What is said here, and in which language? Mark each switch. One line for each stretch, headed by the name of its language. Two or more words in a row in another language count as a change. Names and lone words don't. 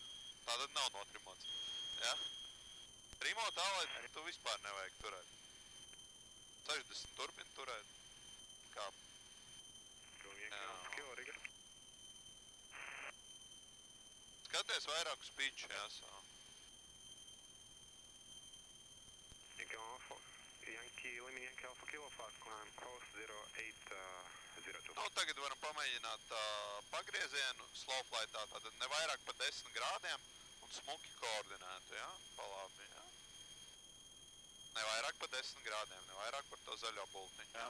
Latvian: Tātad nav notrimots. Ja? Trimo tā, lai tu vispār nevajag turēt. 60 turpini turēt. Kā? Skaties vairāk uz piču, jā, savu.
English: Yankee Alpha Kilo fast climb, coast 0802.
Latvian: Nu, tagad varam pamēģināt pagriezienu
English: slow flightā,
Latvian: tātad ne vairāk par 10 grādiem un smuki koordinētu, jā, pa labi, jā. Ne vairāk par 10 grādiem, ne vairāk par to zaļo bultiņu. Jā.